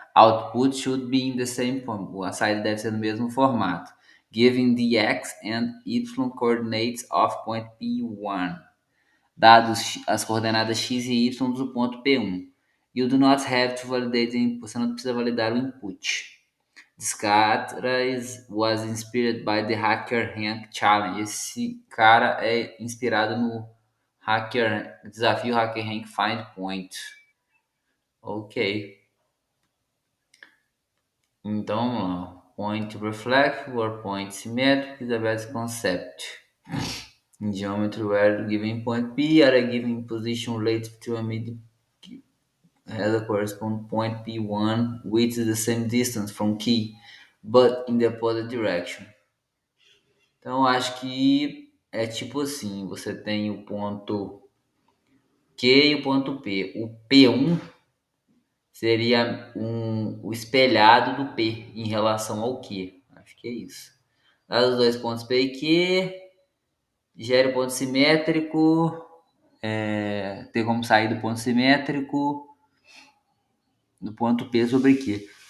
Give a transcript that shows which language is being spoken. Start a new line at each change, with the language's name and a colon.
English: Output should be in the same form.
Portuguese: A saída deve ser no mesmo formato.
English: Given the x and y coordinates of point P1.
Portuguese: Dados as coordenadas x e y do ponto P1.
English: You do not have to validate the input.
Portuguese: Você não precisa validar o input.
English: This cara was inspired by the Hacker Rank Challenge.
Portuguese: Esse cara é inspirado no desafio Hacker Rank Find Point. Ok. Então vamos lá.
English: Point reflect or point symmetric is a basic concept. In geometry, where a given point P at a given position relative to a mid has a corresponding point P1, which is the same distance from key, but in the opposite direction.
Portuguese: Então acho que é tipo assim, você tem o ponto Q e o ponto P. O P1 seria o espelhado do P em relação ao Q. Acho que é isso. Dados os dois pontos P e Q, gera o ponto simétrico, tem como sair do ponto simétrico do ponto P sobre Q.